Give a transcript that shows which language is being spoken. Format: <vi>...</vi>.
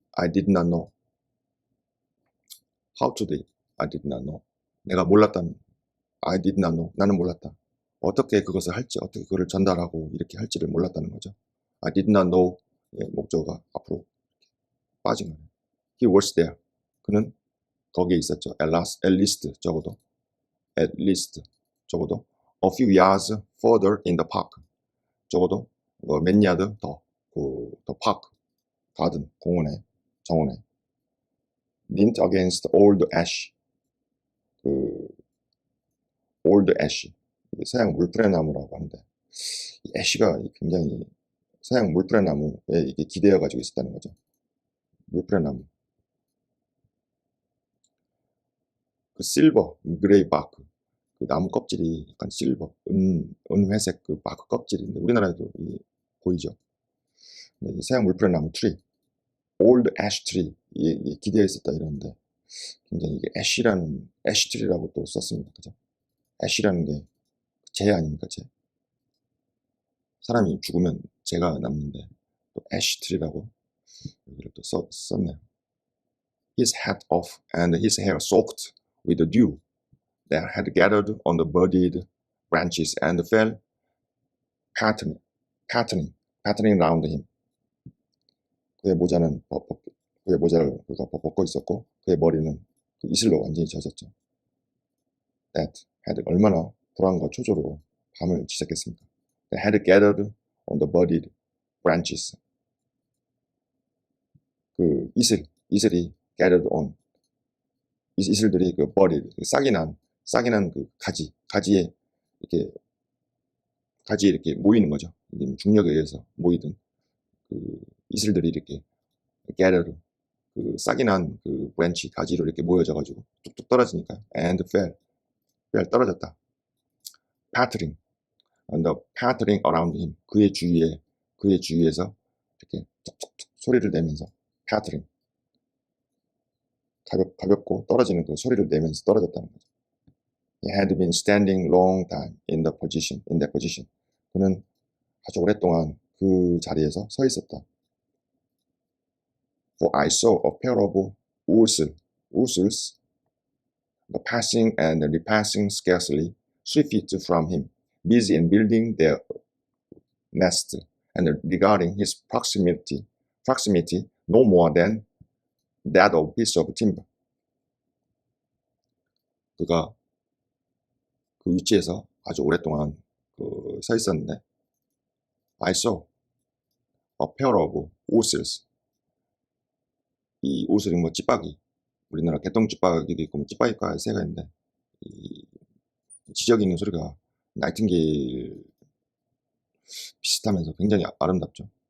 <en>How to do it. I did not know.</en> <ko>내가 몰랐다는.</ko> <en>I did not know.</en> <ko>나는 몰랐다. 어떻게 그것을 할지, 어떻게 그걸 전달하고 이렇게 할지를 몰랐다는 거죠.</ko> <en>I did not know.</en> <ko>목적어가 앞으로 빠진 거예요.</ko> <en>He was there.</en> <ko>그는 거기에 있었죠.</ko> <en>At least 적어도 a few yards further in the park.</en> <ko>적어도 몇 야드 더 그 park, 가든, 공원에, 정원에.</ko> <en>leaned against old ash,</en> <ko>그 old ash, 이게 서양 물뿌레 나무라고 하는데 이 애쉬가 굉장히 서양 물뿌레 나무에 이게 기대어 가지고 있었다는 거죠. 물뿌레 나무. 그 실버, 그레이 바크, 그 나무 껍질이 약간 실버, 은회색 그 바크 껍질인데 우리나라에도 보이죠. 네, 이 서양 물뿌레 나무 트리, old ash tree, 이게 기대어 있었다 이러는데 굉장히 이게 애쉬라는 애쉬 트리라고 또 썼습니다. 그죠? 애쉬라는 게 재 아닙니까? 재. 사람이 죽으면 재가 남는데 또 애쉬 트리라고 여기를 또 썼네요.</ko> <en>His hat off and his hair soaked with the dew that had gathered on the budded branches and fell patterning round him.</en> <ko>그의 모자는 그의 모자를 그가 벗고 있었고 그의 머리는 그 이슬로 완전히 젖었죠.</ko> <en>That had</en> <ko>얼마나 불안과 초조로 밤을 지새겠습니까?</ko> <en>That had gathered on the budded branches.</en> <ko>그 이슬이</ko> <en>gathered on,</en> <ko>이슬들이 그 budded, 싹이 난 그 가지에 이렇게 모이는 거죠. 중력에 의해서 모이든 그 이슬들이 이렇게 gathered, 그 싹이 난 그 branch 가지로 이렇게 모여져 가지고 뚝뚝 떨어지니까</ko> <en>and fell</en> <ko>떨어졌다.</ko> <en>pattering around him,</en> <ko>그의 주위에서 이렇게 툭툭툭 소리를 내면서 pattering, 가볍고 떨어지는 그 소리를 내면서 떨어졌다는 거죠.</ko> <en>He had been standing long time in that position.</en> <ko>그는 아주 오랫동안 그 자리에서 서 있었다.</ko> <en>For I saw a pair of ousels, passing and repassing scarcely 3 feet from him, busy in building their nest, and regarding his proximity no more than that of a piece of timber.</en> <ko>그가 그 위치에서 아주 오랫동안 서 있었는데,</ko> <en>I saw a pair of ousels.</en> <ko>이 오슬이 뭐 찌빠기, 우리나라 개똥찌빠기도 있고 뭐 찌빠기과 새가 있는데 이 지저귀 있는 소리가 나이팅게일 비슷하면서 굉장히 아름답죠.</ko>